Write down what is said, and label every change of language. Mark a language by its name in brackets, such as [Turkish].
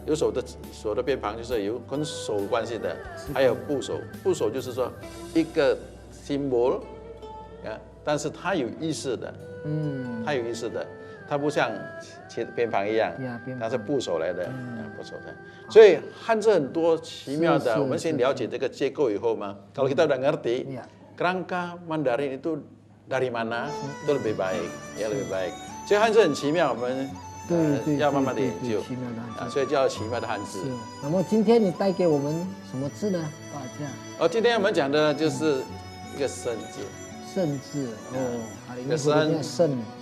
[Chinese] 有手的边旁就是有跟手关系的，还有部首，部首就是说一个 symbol， 但是它有意思的，它有意思的。它不像偏旁一样，它是部首来的，部首的。所以汉字很多奇妙的，我们先了解这个结构以后嘛， [Indonesian] kalau kita udah ngerti kerangka Mandarin itu dari mana itu lebih baik， [Chinese] ya lebih baik。所以汉字很奇妙，我们要慢慢的研究，所以叫奇妙的汉字。那么今天你带给我们什么字呢？今天我们讲的就是一个生字，生字一个生，生，